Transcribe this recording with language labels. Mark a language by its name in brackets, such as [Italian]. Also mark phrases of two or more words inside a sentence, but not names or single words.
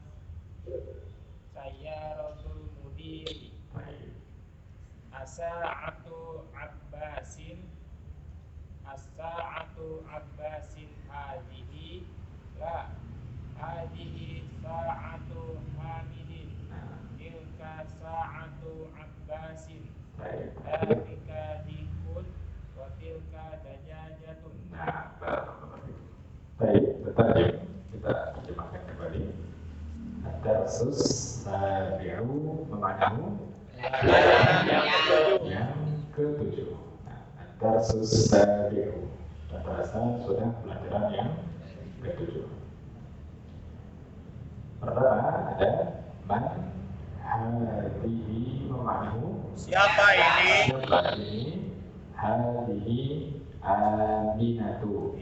[Arabic] سيارة المدير أساعة عباس هذه لا هذه ساعة حامد تلك ساعة عباس ذلك ديك وتلك دجاجة. [Indonesian] Baik, bertarjim. Kita terjemahkan kembali. [Arabic] الدرس السابع [Indonesian] memanahu yang ke-7. [Arabic] الدرس السابع. [Indonesian] Dan bahasa sudah pelajaran yang ke-7. Pertama ada [Arabic] من هذه [Indonesian] memanahu. Siapa ini? [Arabic] هذه أمينة.